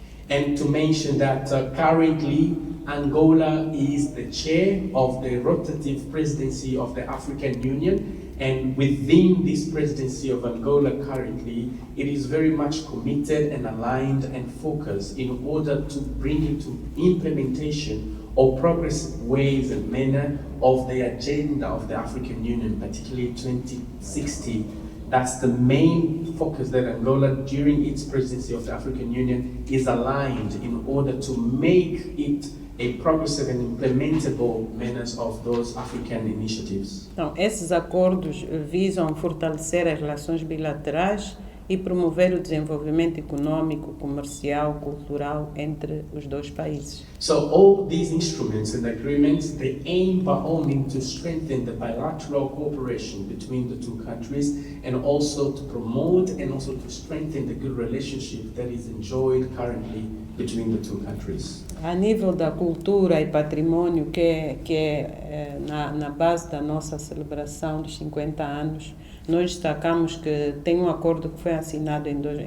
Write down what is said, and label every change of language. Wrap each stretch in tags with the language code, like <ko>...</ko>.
<en>And to mention that currently Angola is the chair of the rotative presidency of the African Union, and within this presidency of Angola currently, it is very much committed and aligned and focused in order to bring into implementation or progressive ways and manner of the agenda of the African Union, particularly 2060 That's the main focus that Angola, during its presidency of the African Union, is aligned in order to make it a progressive and implementable manners of those African initiatives.</en> <pt>Então, esses acordos visam fortalecer as relações bilaterais e promover o desenvolvimento econômico, comercial, cultural entre os dois países.</pt> <en>So all these instruments and agreements, they aim by all means to strengthen the bilateral cooperation between the two countries and also to promote and also to strengthen the good relationship that is enjoyed currently between the two countries.</en> <pt>A nível da cultura e patrimônio, que é na base da nossa celebração dos 50 anos, nós destacamos que tem um acordo que foi assinado em</pt>